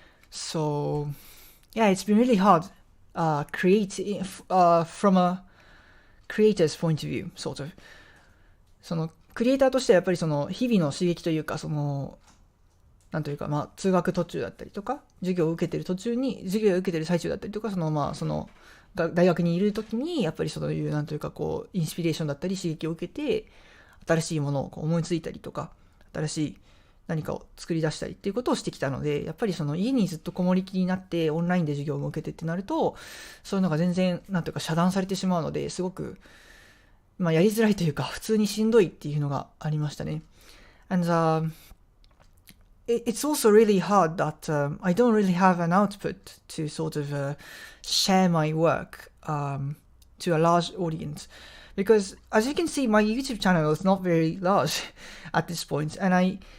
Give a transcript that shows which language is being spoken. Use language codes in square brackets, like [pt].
[en] So yeah, it's been really hard from a creator's point of view, sort of. [ja] そのクリエイターとしてはやっぱりその日々の刺激というか、そのなんというか、通学途中だったりとか、授業を受けてる最中だったりとか、その大学にいる時にやっぱりそういうなんというかこうインスピレーションだったり刺激を受けて新しいものをこう思いついたりとか、新しい何かを作り出したりっていうことをしてきたので、やっぱりその家にずっとこもりきりになってオンラインで授業を受けてってなると、そういうのが全然なんというか遮断されてしまうので、すごくやりづらいというか普通にしんどいっていうのがありましたね。 [en] And it's also really hard that I don't really have an output to sort of share my work to a large audience, because as you can see, my YouTube channel is not very large at this point, and I